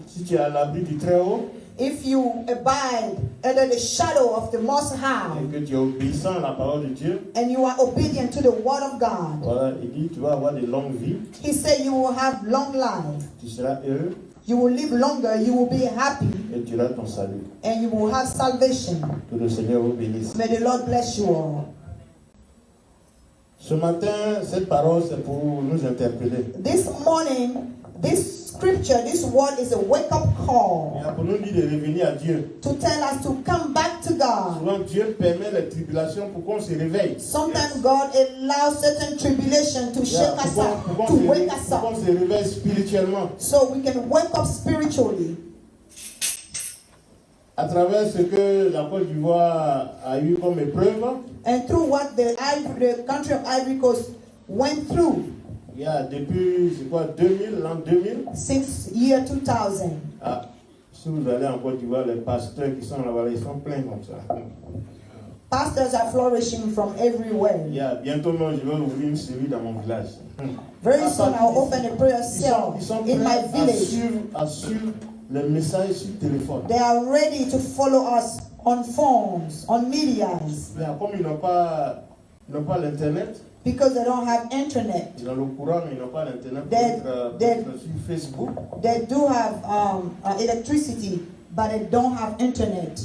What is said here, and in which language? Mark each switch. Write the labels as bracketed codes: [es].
[fr] Si tu es à l'abri du Très-Haut [en] If you abide under the shadow of the Most High [fr] et que tu es obéissant à la parole de Dieu, [en] and you are obedient to the Word of God, [fr] voilà, il dit tu vas avoir de longues vies, [en] He said you will have long life. [fr] tu seras heureux [en] You will live longer, you will be happy, [fr] et tu auras ton salut. [en] and you will have salvation. [fr] Que le Seigneur vous bénisse. [en] May the Lord bless you all. [fr] Ce matin, cette parole, c'est pour nous interpeller. [en] This morning, this scripture, this word is a wake-up call [fr] Il y a pour nous dit de revenir à Dieu. [en] to tell us to come back to God. [fr] Souvent, Dieu permet les tribulations pour qu'on se réveille. [en] Sometimes God allows certain tribulation to shake us up, to wake us [fr] pour qu'on [en] up, [fr] se réveille spirituellement. [en] so we can wake up spiritually. [fr] À travers ce que la Côte d'Ivoire a eu comme épreuve, [en] And through what the country of Ivory Coast went through [fr] il y a depuis, c'est quoi, 2000, l'an 2000, [en] since year 2000. [fr] ah, si vous allez en Côte d'Ivoire, les pasteurs qui sont là-bas, ils sont pleins comme ça. [en] Pastors are flourishing from everywhere. [fr] Il y a bientôt, moi, je vais ouvrir une série dans mon village. [en] Very soon I'll open a prayer [fr] Ils [en] cell [fr] sont [en] in my village. [fr] à suivre les messages sur téléphone. [en] They are ready to follow us on phones, on medias, [fr] Mais comme ils n'ont pas l'internet, [en] because they don't have internet. [fr] ils ont le courant, mais ils n'ont pas l'internet pour [en] They- [fr] être sur Facebook. [en] They do have electricity, but they don't have internet.